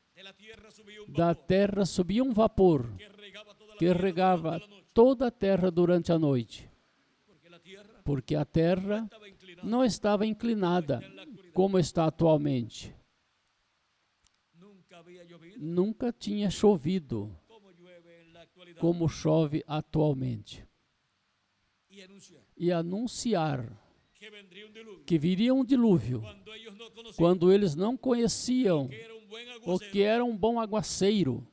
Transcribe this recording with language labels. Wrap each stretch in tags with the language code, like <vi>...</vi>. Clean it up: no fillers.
<es>de la tierra subía un</es> <pt>Da</pt> <es>vapor</es> <pt>terra subia um vapor</pt> <es>que regaba toda la</es> <pt>que</pt> <es>tierra</es> <pt>regava</pt> <es>durante la noche</es> <pt>toda a terra durante a noite,</pt> <es>porque la tierra</es> <pt>porque a terra</pt> <es>estaba inclinada</es> <pt>não estava inclinada como está atualmente.</pt> <es>nunca había llovido</es> <pt>Nunca tinha chovido</pt> <es>como llueve en la actualidad</es> <pt>como chove atualmente.</pt> <es>y anunciar</es> <pt>E anunciar</pt> <es>que vendría un diluvio</es> <pt>que viria um dilúvio</pt> <es>cuando ellos no conocían</es> <pt>quando eles não conheciam</pt> <es>que era un buen</es> <pt>o</pt> <es>aguacero</es> <pt>que era um bom aguaceiro.</pt>